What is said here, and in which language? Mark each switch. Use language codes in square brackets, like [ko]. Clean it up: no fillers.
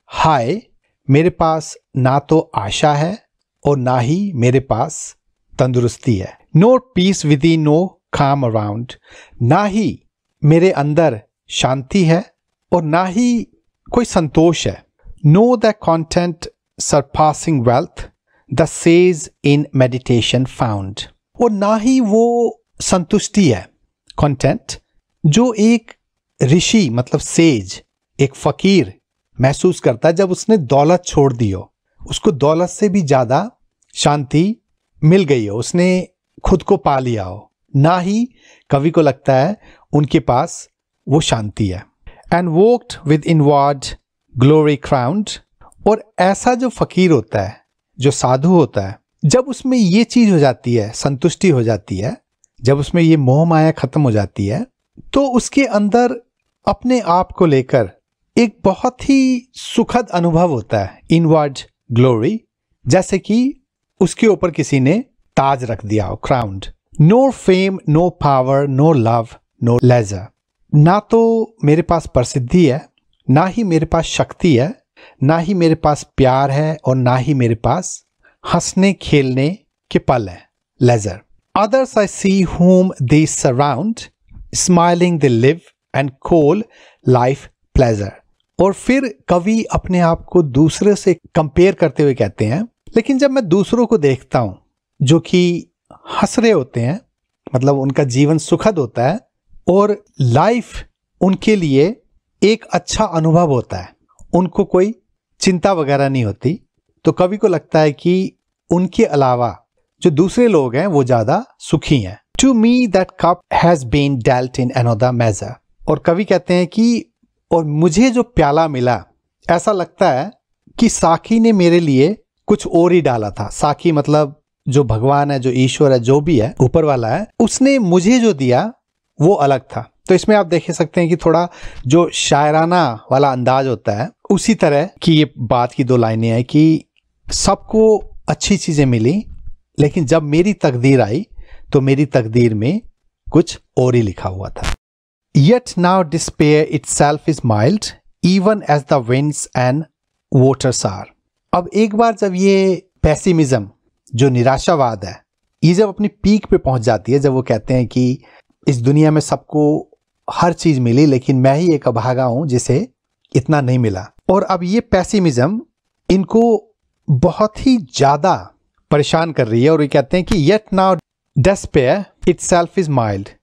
[hi] हाय, मेरे पास ना तो आशा है और ना ही मेरे पास तंदुरुस्ती है। [en] No peace within, no calm around. [hi] ना ही मेरे अंदर शांति है और ना ही कोई संतोष है। [en] No the content surpassing wealth, the sage in meditation found. [hi] और ना ही वो संतुष्टि है, content, जो एक ऋषि मतलब सेज, एक फकीर महसूस करता है जब उसने दौलत छोड़ दी हो, उसको दौलत से भी ज्यादा शांति मिल गई हो, उसने खुद को पा लिया हो। ना ही कवि को लगता है उनके पास वो शांति है। [en] And walked with inward glory crowned. [hi] और ऐसा जो फकीर होता है, जो साधु होता है, जब उसमें ये चीज हो जाती है, संतुष्टि हो जाती है, जब उसमें ये मोह माया खत्म हो जाती है, तो उसके अंदर अपने आप को लेकर एक बहुत ही सुखद अनुभव होता है, इनवर्ड ग्लोरी, जैसे कि उसके ऊपर किसी ने ताज रख दिया हो, crowned. [en] No fame, no power, no love, no leisure. [hi] ना तो मेरे पास प्रसिद्धि है, ना ही मेरे पास शक्ति है, ना ही मेरे पास प्यार है, और ना ही मेरे पास हंसने खेलने के पल है, laser. [en] Others I see whom they surround, smiling they live and call life pleasure. [hi] और फिर कवि अपने आप को दूसरे से कंपेयर करते हुए कहते हैं, लेकिन जब मैं दूसरों को देखता हूं जो कि हंस रहे होते हैं, मतलब उनका जीवन सुखद होता है और लाइफ उनके लिए एक अच्छा अनुभव होता है, उनको कोई चिंता वगैरह नहीं होती, तो कवि को लगता है कि उनके अलावा जो दूसरे लोग हैं वो ज्यादा सुखी हैं। [en] To me that cup has been dealt in another measure. [hi] और कवि कहते हैं कि और मुझे जो प्याला मिला, ऐसा लगता है कि साकी ने मेरे लिए कुछ और ही डाला था। साकी मतलब जो भगवान है, जो ईश्वर है, जो भी है, ऊपर वाला है, उसने मुझे जो दिया वो अलग था। तो इसमें आप देख सकते हैं कि थोड़ा जो शायराना वाला अंदाज होता है, उसी तरह की ये बात की दो लाइनें हैं कि सबको अच्छी चीजें मिली, लेकिन जब मेरी तकदीर आई तो मेरी तकदीर में कुछ और ही लिखा हुआ था। [en] Yet now despair itself is mild, even as the winds and waters are. [hi] अब एक बार जब ये पेसिमिज्म, जो निराशावाद है, ये जब अपनी पीक पे पहुंच जाती है, जब वो कहते हैं कि इस दुनिया में सबको हर चीज मिली लेकिन मैं ही एक अभागा हूं जिसे इतना नहीं मिला, और अब ये पेसिमिज्म इनको बहुत ही ज्यादा परेशान कर रही है, और ये कहते हैं कि [en] yet now despair itself is mild.